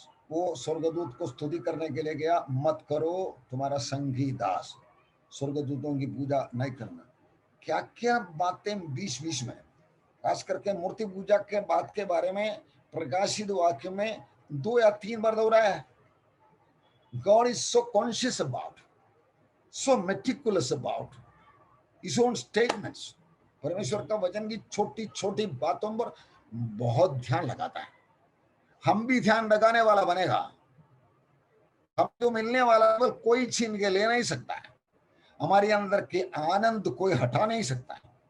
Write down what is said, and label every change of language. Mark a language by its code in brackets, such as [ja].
[hi] वो स्वर्गदूत को स्तुति करने के लिए गया, मत करो तुम्हारा संगी दास, स्वर्गदूतों की पूजा नहीं करना। क्या क्या बातें बीच बीच में, खास करके मूर्ति पूजा के बात के बारे में प्रकाशित वाक्य में 2 या 3 बार दोहराया है। [en] God is so conscious about, so meticulous about his own statements. [hi] परमेश्वर का वचन की छोटी छोटी बातों पर बहुत ध्यान लगाता है। हम भी ध्यान लगाने वाला बनेगा, हम जो मिलने वाला है कोई छीन के ले नहीं सकता है, हमारे अंदर के आनंद कोई हटा नहीं सकता है।